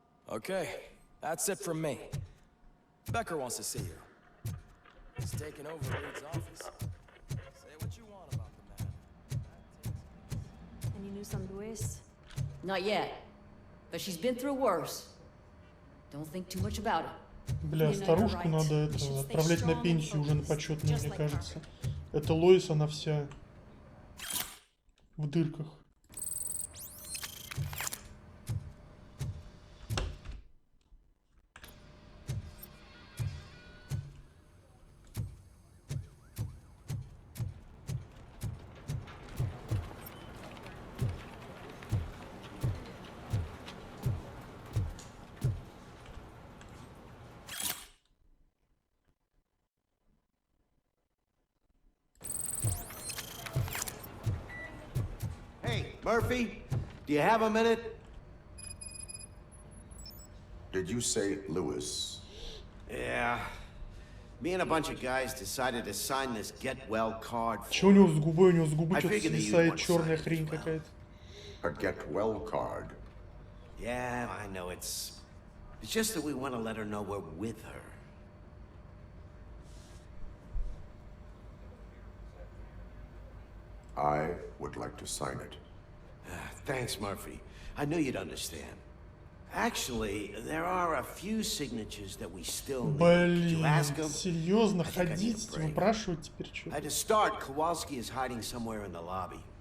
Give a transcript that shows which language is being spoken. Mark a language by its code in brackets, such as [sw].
[en] Okay, that's it from me. Becker wants to see you. He's taken over Reed's office. Say what you want about the man. Any news on Luis? Not yet. But she's been through worse. Don't think too much about it. [ru] Бля, старушку надо это, отправлять на пенсию уже на почетную, мне кажется. Это Лоис, она вся в дырках. [en] Murphy, do you have a minute? Did you say Lewis? Yeah. Me and a bunch of guys decided to sign this get well card. [ru] Чё у него с губой? У него с губы что-то свисает черная хрень какая-то. [en] A get well card? Yeah, I know it's just that we want to let her know we're with her. I would like to sign it. Thanks, Murphy. I knew you'd understand. Actually, there are a few signatures that we still need. [ru] Блин, [en] You ask them? [ru] серьезно, ходить, выпрашивать теперь что-то. [en] To start, Kowalski is hiding somewhere in the lobby.